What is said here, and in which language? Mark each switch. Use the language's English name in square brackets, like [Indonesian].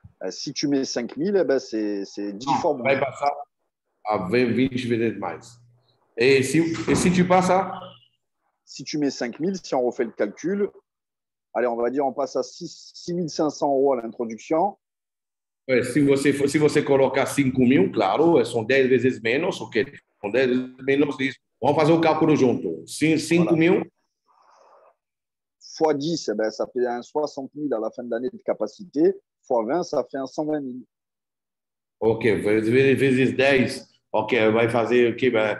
[French] Si tu mets 5 000, eh ben c'est 10 fois moins. [Portuguese] Vai passar a 20 vezes mais. [French] Et si tu passes à... Si tu mets 5 000, si on refait le calcul, allez, on va dire on passe à 6 500 € à l'introduction. [Portuguese] Se você colocar 5 mil, claro, são 10 vezes menos, ok? São 10 vezes menos isso. Vamos fazer o cálculo junto. 5 mil. [French] Fois 10, eh ben, ça fait un 60 000 à la fin de l'année de capacité. Fois 20, ça fait un 120 000. [Portuguese] Ok, vezes 10, ok, vai fazer o que?